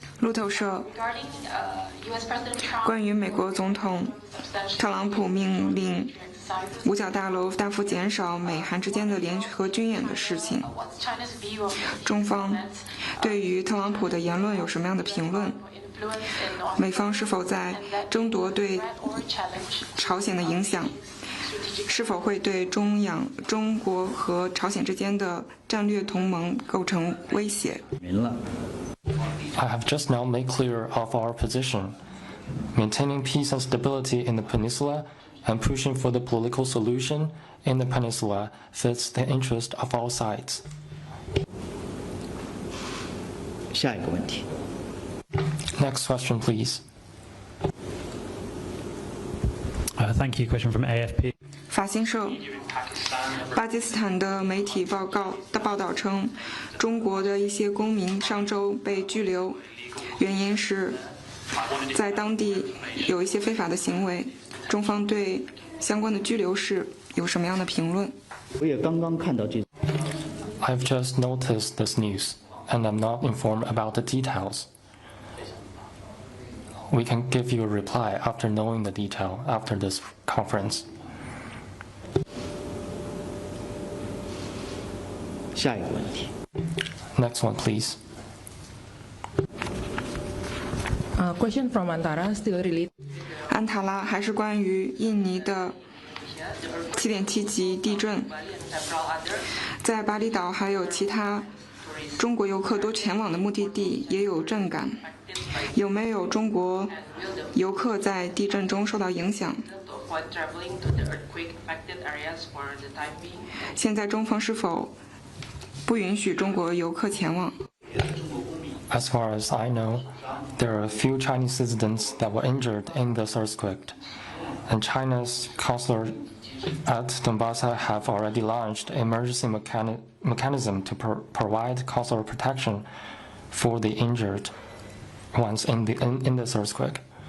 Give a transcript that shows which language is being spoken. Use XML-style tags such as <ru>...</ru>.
<zh>路透社，关于美国总统特朗普命令五角大楼大幅减少美韩之间的联合军演的事情，中方对于特朗普的言论有什么样的评论？美方是否在争夺对朝鲜的影响？是否会对中国和朝鲜之间的战略同盟构成威胁。</zh> <en>I have just now made clear of our position. Maintaining peace and stability in the peninsula and pushing for the political solution in the peninsula fits the interest of all sides.</en> <zh>下一个问题。</zh> <en>Next question, please. Thank you. Question from AFP.</en> <zh>法新社，巴基斯坦的媒体报道称，中国的一些公民上周被拘留，原因是在当地有一些非法的行为。中方对相关的拘留事有什么样的评论？我也刚刚看到这。</zh> <en>I've just noticed this news, and I'm not informed about the details. We can give you a reply after knowing the detail after this conference.</en> <zh>下一个问题。</zh> <en>Next one, please. Question from Antara, still related.</en> <zh>安塔拉还是关于印尼的7.7级地震，在巴厘岛还有其他中国游客多前往的目的地也有震感，有没有中国游客在地震中受到影响？现在中方是否不允许中国游客前往？</zh> <en>As far as I know, there are a few Chinese citizens that were injured in this earthquake, and China's consulate at Donbass have already launched an emergency mechanism to provide consular protection for the injured ones in this earthquake.</en>